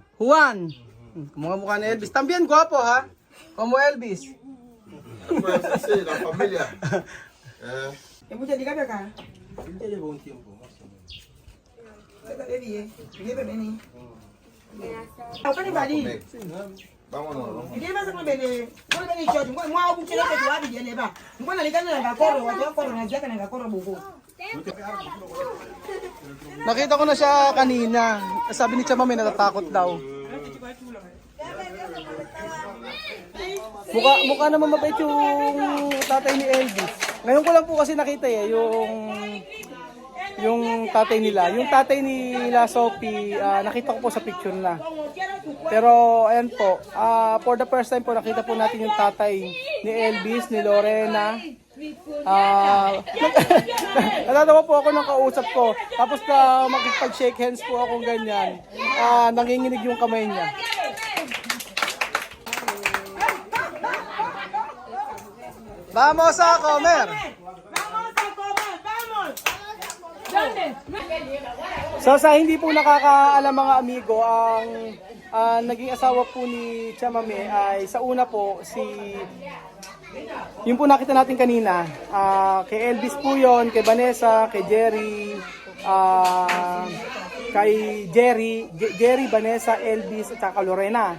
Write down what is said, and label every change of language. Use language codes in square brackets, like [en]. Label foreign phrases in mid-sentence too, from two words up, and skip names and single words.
[es] Juan. [tl] Mukha ni Elvis. [es] También guapo, ¿ha? Como Elvis. Pues sí, la familia. ¿Es mucha ligada acá? Ya llevo un tiempo, más o menos. Vámonos, ¿no? [tl] Nakita ko na siya kanina. Sabi ni Chama may natatakot daw. Mukha naman mabait yung tatay ni Elvis. Ngayon ko lang po kasi nakita yung tatay nila. Yung tatay nila Sophie, nakita ko po sa picture na. Pero ayan po, [en] for the first time [tl] po nakita po natin yung tatay ni Elvis, ni Lorena. Natatawa po ako ng kausap ko. Tapos na makipag- [en] shake hands [tl] po akong ganyan. Nanginginig yung kamay niya. [es] Vamos a comer! [tl] So sa hindi po nakakaalam mga amigo, ang naging asawa po ni Chamame ay sa una po yung po nakita natin kanina, kay Elvis po yon, kay Vanessa, kay Jerry, kay Jerry, Vanessa, Elvis at saka Lorena.